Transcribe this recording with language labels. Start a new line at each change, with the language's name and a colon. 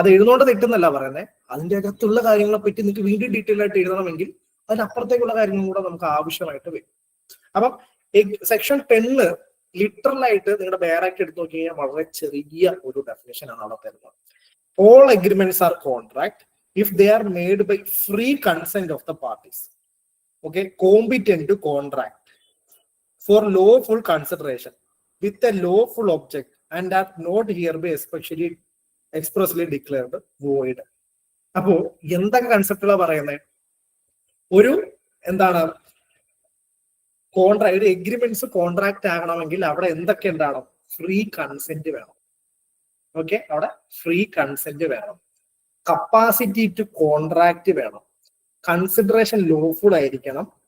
Malayalam: അത് എഴുതുന്നോണ്ട് തെറ്റുന്നല്ല പറയുന്നത്, അതിന്റെ അകത്തുള്ള കാര്യങ്ങളെ പറ്റി നിങ്ങൾക്ക് വീണ്ടും ഡീറ്റെയിൽ ആയിട്ട് എഴുതണമെങ്കിൽ അതിനപ്പുറത്തേക്കുള്ള കാര്യങ്ങളും കൂടെ നമുക്ക് ആവശ്യമായിട്ട് വരും. അപ്പം സെക്ഷൻ 10 ലിറ്ററൽ ആയിട്ട് നിങ്ങളുടെ ബേറായിട്ട് എടുത്തു നോക്കി കഴിഞ്ഞാൽ വളരെ ചെറിയ ഒരു ഡെഫിനേഷൻ ആണ് അവിടെ തരുന്നത്.
English: All agreements are contract if they are made by free consent of the parties. Okay. Competent to contract for lawful consideration with a lawful object and are not hereby expressly declared void.
Malayalam: അപ്പോ എന്തൊക്കെ കൺസെപ്റ്റുകളാ പറയുന്നത്? ഒരു എന്താണ് contract, agreements contract ആകണമെങ്കിൽ അവിടെ എന്തൊക്കെ ഉണ്ടാവണം? Free consent വേണം. ഓക്കെ. അവിടെ ഫ്രീ കൺസെന്റ് വേണം. കപ്പാസിറ്റി ടു കോൺട്രാക്ട് വേണം. കൺസിഡറേഷൻ ലോഫുൾ ആയിരിക്കണം.